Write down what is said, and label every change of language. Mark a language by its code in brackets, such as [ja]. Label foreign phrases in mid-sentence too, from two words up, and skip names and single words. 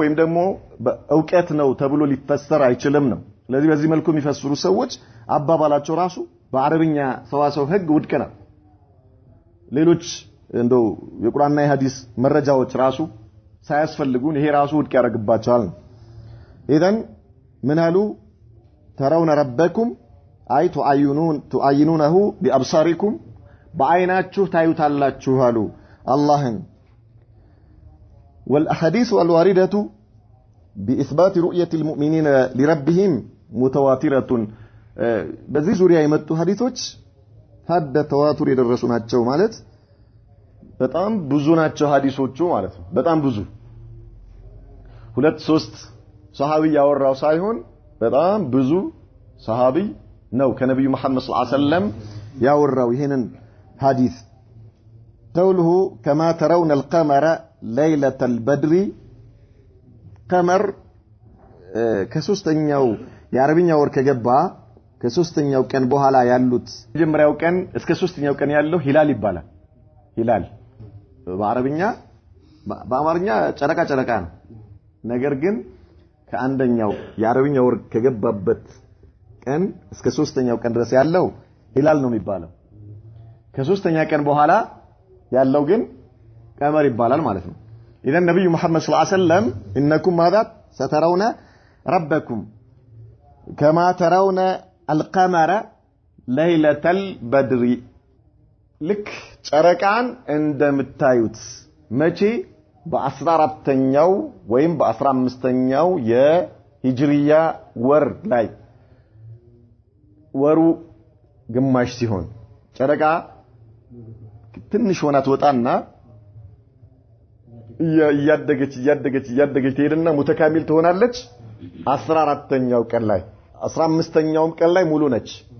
[am] ወይም ደግሞ በእውቀት ነው ተብሎ ሊፈሰር አይችልም ነው ስለዚህ በዚህ መልኩ የሚፈስሩ ሰዎች አባባላቸው ራሱ በአረብኛ ሰዋሰው ህግ ውድቅ ነው ሌሎች እንደው የቁርአንና የሐዲስ መረጃዎች ራሱ ሳያስፈልጉን ይሄ ራሱ ውድቅ ያደርግባቸዋል ኢዘን ምን አሉ [ar] ترون ربكم [am] አይ [ar] تعاينونه بأبصاركم [am] በአይናችሁ ታዩታላችሁ አሉ አላህን [ar] والأحاديث الواردة بإثبات رؤية المؤمنين لربهم متواترة [am] በዚህ ዙሪያ የመጡ ሐዲሶች ሀደ ተዋቱር የደረሱ ናቸው ማለት በጣም ብዙ ናቸው ሐዲሶቹ ማለት ነው በጣም ብዙ ሁለት ሶስት ሱሐቢ ያወራው ሳይሆን በጣም ብዙ ሱሐቢ ነው ከነብዩ መሐመድ [ar] صلى الله عليه وسلم [am] ያወራው ይሄንን ሐዲስ [ar] قوله كما ترون القمر ليلة البدر قمر [am] ከሶስተኛው የአረብኛ ወር ከገባ ከሶስተኛው ቀን በኋላ ያሉት መጀመሪያው ቀን እስከ ሶስተኛው ቀን ያለው ሂላል ይባላል ሂላል በአማርኛ ጨረቃ ነው ነገር ግን ከአንደኛው የአረብኛ ወር ከገባበት ቀን እስከ ሶስተኛው ቀን ድረስ ያለው ሂላል ነው የሚባለው ከሶስተኛ ቀን በኋላ ያለው ግን ቀመር ይባላል ማለት ነው ኢዘን ነብዩ መሐመድ [ar] صلى الله عليه وسلم [am] ኢነኩም ማذا [ar] سترون ربكم كما ترون القمر ليلة البدر [am] ልክ ጨረቃን እንደምታዩት መቼ በ14ኛው ወይም በ15ኛው የሂጅሪያ ወር ላይ ወሩ ግማሽ ሲሆን ጨረቃ ትንሽ ሆና ትወጣና እያደገች ትሄድና ሙተካሚል ትሆናለች 14ኛው ቀን ላይ 15ኛው ቀን ላይ ሙሉ ነች